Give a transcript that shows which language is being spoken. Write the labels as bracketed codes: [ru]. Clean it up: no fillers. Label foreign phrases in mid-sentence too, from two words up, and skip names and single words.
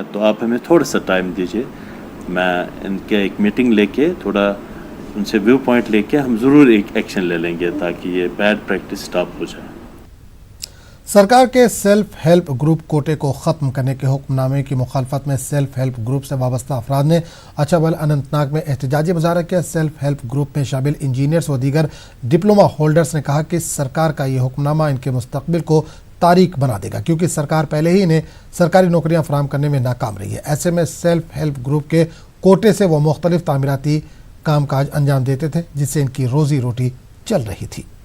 [ur] تو آپ ہمیں تھوڑا سا ٹائم دیجیے، میں ان کے ایک میٹنگ لے کے تھوڑا ان سے [en] view point [ur] لے کے ہم ضرور ایک ایکشن لے لیں گے تاکہ یہ [en] bad practice stop [ur] ہو جائے۔ سرکار کے [en] self help group [ur] کوٹے کو ختم کرنے کے حکم نامے کی مخالفت میں [en] self help group [ur] سے وابستہ افراد نے اچھابل اننت ناگ میں احتجاجی مظاہرہ کیا۔ [en] self help group [ur] میں شامل انجینئرز و دیگر [en] diploma holders [ur] نے کہا کہ سرکار کا یہ حکم نامہ ان کے مستقبل کو تاریک بنا دے گا، کیونکہ سرکار پہلے ہی انہیں سرکاری نوکریاں فراہم کرنے میں ناکام رہی ہے۔ ایسے میں [en] self help group [ur] کے کوٹے سے وہ مختلف تعمیراتی کام کاج انجام دیتے تھے جس سے ان کی روزی روٹی چل رہی تھی۔